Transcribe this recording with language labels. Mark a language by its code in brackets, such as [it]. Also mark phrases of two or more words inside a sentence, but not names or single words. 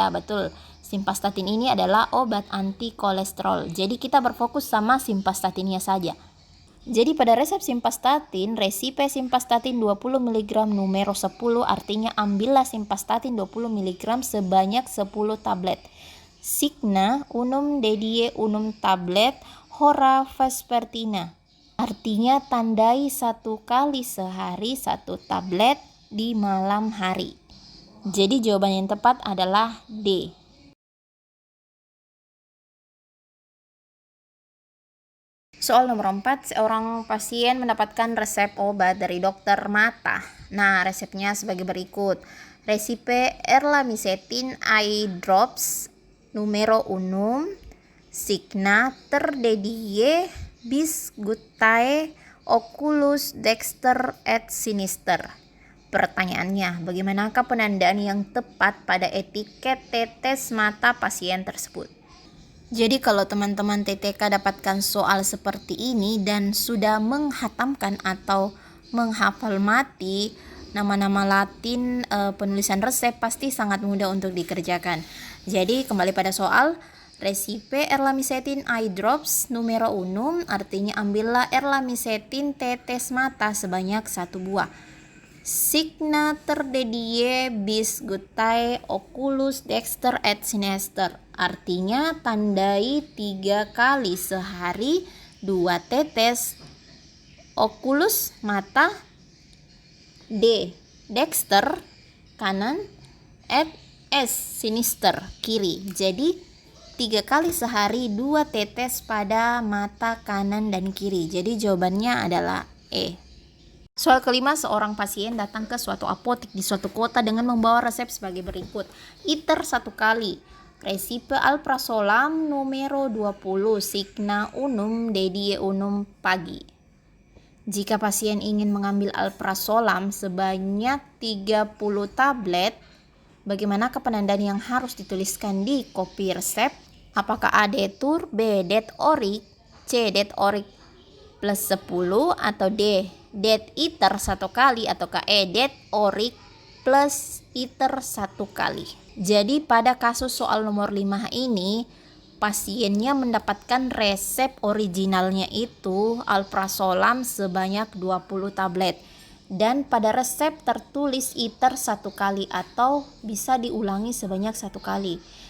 [id] Ya, betul. Simvastatin ini adalah obat anti kolesterol. Jadi kita berfokus sama simvastatinnya saja. Jadi pada resep simvastatin, resipe simvastatin 20 mg numero 10, artinya ambillah simvastatin 20 mg sebanyak 10 tablet. [la] Signa unum dedie unum tablet hora vespertina. [id] Artinya tandai 1 kali sehari 1 tablet di malam hari. Jadi jawaban yang tepat adalah D. Soal nomor 4, seorang pasien mendapatkan resep obat dari dokter mata. Nah, resepnya sebagai berikut. [la] Recipe erlamisetin [en] eye drops [la] numero 1, signa ter dedie bis gutae oculus dexter et sinister. [id] Pertanyaannya, bagaimanakah penandaan yang tepat pada etiket tetes mata pasien tersebut? Jadi kalau teman-teman TTK dapatkan soal seperti ini dan sudah menghatamkan atau menghafal mati nama-nama Latin penulisan resep, pasti sangat mudah untuk dikerjakan. Jadi kembali pada soal, recipe erlamisetin [en] eye drops [id] numero 1, artinya ambillah erlamisetin tetes mata sebanyak 1 buah. [la] Signa ter dedie bis gutae oculus dexter et sinister, [id] artinya tandai 3 kali sehari 2 tetes. Oculus mata, D dexter kanan, et S sinister kiri. Jadi 3 kali sehari 2 tetes pada mata kanan dan kiri. Jadi jawabannya adalah E. Soal kelima, seorang pasien datang ke suatu apotek di suatu kota dengan membawa resep sebagai berikut. Iter 1 kali, recipe alprazolam numero 20, [la] signa unum dedie unum [id] pagi. Jika pasien ingin mengambil alprazolam sebanyak 30 tablet, bagaimana penandaan yang harus dituliskan di kopi resep? Apakah A detur, B det orik, C det orik plus 10, atau D det iter 1 kali, ataukah E det orik plus iter 1 kali. Jadi pada kasus soal nomor 5 ini, pasiennya mendapatkan resep originalnya itu alprazolam sebanyak 20 tablet. Dan pada resep tertulis iter 1 kali atau bisa diulangi sebanyak 1 kali.